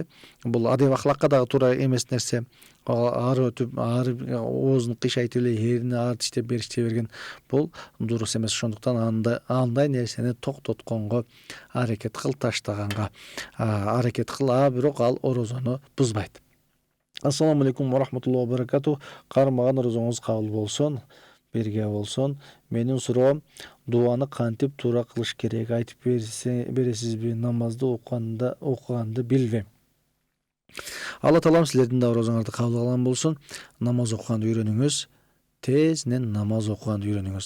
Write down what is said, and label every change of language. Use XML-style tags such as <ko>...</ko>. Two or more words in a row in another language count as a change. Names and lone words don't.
<ky>Бул адем ахлакка дагы туура эмес нерсе. Ары өтүп, оозун кыйшайтып эле эрини ары тиштеп берген бул дурус эмес. Ошондуктан андай нерсени токтотконго аракет кыл, таштаганга аракет кыл, бирок ал орозону бузбайт.</ky> <ar>السلام عليكم ورحمة الله وبركاته.</ar> <ky>Кармаган орозоңуз кабыл болсун, бирге болсун. Менин суроом, дуаны кантип туура кылыш керек, айтып бересизби? Намазды окуганды билбейм. Алла таалам силердин да орозоңорду кабыл алган болсун. Намаз окуганды үйрөнүңүз, тезинен намаз окуганды үйрөнүңүз.</ky>